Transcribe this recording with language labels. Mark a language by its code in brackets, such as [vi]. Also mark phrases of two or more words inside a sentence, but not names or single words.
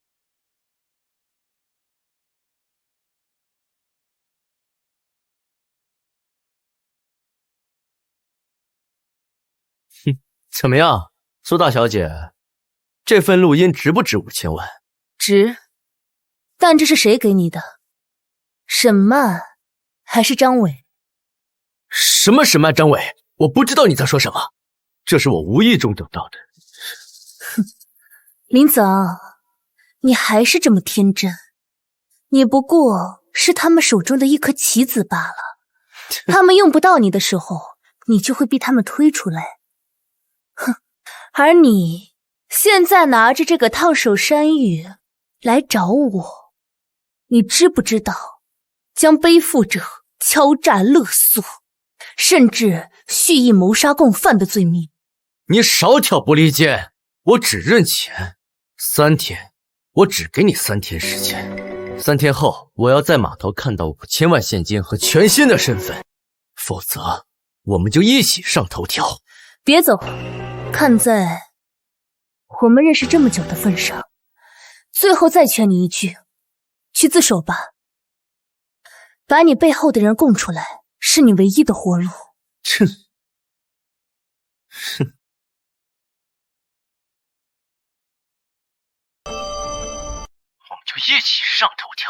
[zh] 哼，怎麼樣，蘇大小姐？這份錄音值不值5000萬？值，但這是誰給你的？沈曼還是張偉？什麼沈曼張偉？我不知道你在說什麼，這是我無意中得到的。哼，林子昂，你還是這麼天真，你不過是他們手中的一顆棋子罷了。他們用不到你的時候，你就會逼他們推出來。哼，而你現在拿着這個燙手山芋來找我，你知不知道將背負着敲詐勒索，甚至蓄意謀殺共犯的罪名？你少挑撥離間，我只認錢。3天，我只給你3天時間。3天後，我要在碼頭看到5000萬現金和全新的身份，否則我們就一起上頭條。別走，看在我們認識這麼久的份上，最後再勸你一句，去自首吧。把你背後的人供出來，是你唯一的活路。哼，哼。我们就一起上头条。